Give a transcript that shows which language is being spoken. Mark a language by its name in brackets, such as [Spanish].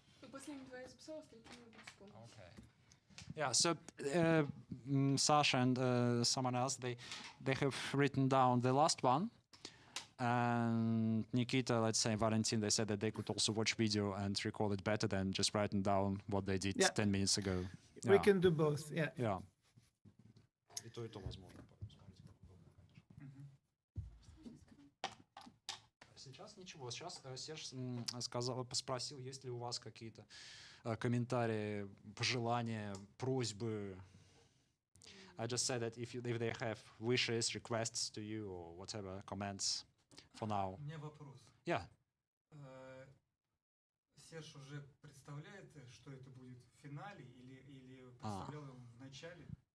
[Russian] Последние два я записала, остальные надо вспомнить. [English] Okay. Yeah. So Sasha and someone else, they have written down the last one, and Nikita, let's say Valentin, they said that they could also watch video and recall it better than just writing down what they did 10 minutes ago. We can do both. Yeah. [Russian] Yeah. И то возможно. Сейчас ничего. Сейчас Серж спросил, есть ли у вас какие-то комментарии, пожелания, просьбы. [English] I just said that if they have wishes, requests to you or whatever, comments for now. [Russian] У меня вопрос. [English] Yeah. [Russian] Серж уже представляет, что это будет в финале или представлял его в начале?